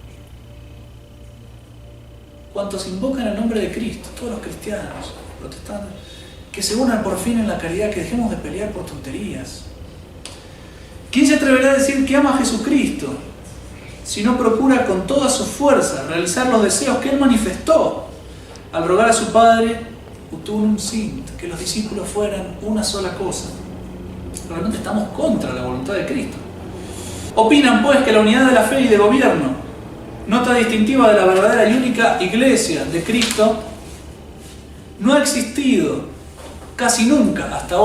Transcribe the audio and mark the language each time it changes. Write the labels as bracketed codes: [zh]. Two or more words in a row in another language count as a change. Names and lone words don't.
[es] Cuantos invocan el nombre de Cristo, todos los cristianos, protestantes, que se unan por fin en la caridad, que dejemos de pelear por tonterías. ¿Quién se atreverá a decir que ama a Jesucristo si no procura con toda su fuerza realizar los deseos que Él manifestó al rogar a su Padre, [la] ut unum sint, [es] que los discípulos fueran una sola cosa? Realmente estamos contra la voluntad de Cristo. Opinan pues que la unidad de la fe y de gobierno, nota distintiva de la verdadera y única Iglesia de Cristo, no ha existido casi nunca hasta ahora.